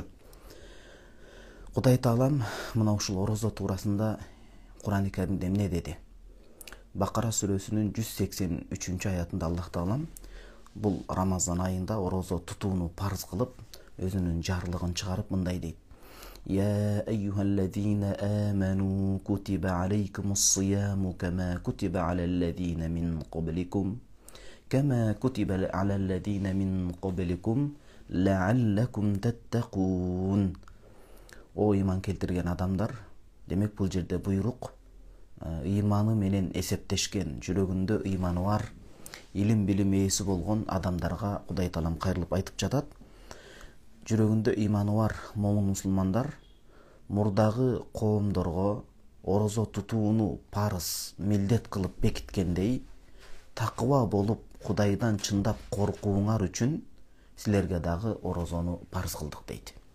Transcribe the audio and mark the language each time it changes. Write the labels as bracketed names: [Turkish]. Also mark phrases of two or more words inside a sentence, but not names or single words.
[Kyrgyz] Кудай Таалам мына ушул орозо туурасында Кур'ан-ы Каримде эмне деди? Бакара сүрөсүнүн 183 аятында Аллах Таалам бул Рамазан айында орозо тутууну парыз кылып, өзүнүн жарлыгын чыгарып мындай дейт: [Arabic] يا أيها الذين آمنوا كتب عليكم الصيام كما كتب على الذين من قبلكم لعلكم تتقون. [Kyrgyz] О ыйман келтирген адамдар, демек бул жерде буйрук ыйманы менен эсептешкен, жүрөгүндө ыйманы бар, илим билим ээси болгон адамдарга Кудай Таалам кайрылып айтып жатат. Жүрөгүндө ыйманы бар момун мусулмандар мурдагы коомдорго орозо тутууну парыз, милдет кылып бекиткендей, такыба болуп Кудайдан чындап коркууңар үчүн силерге дагы орозону парыз кылдык дейт.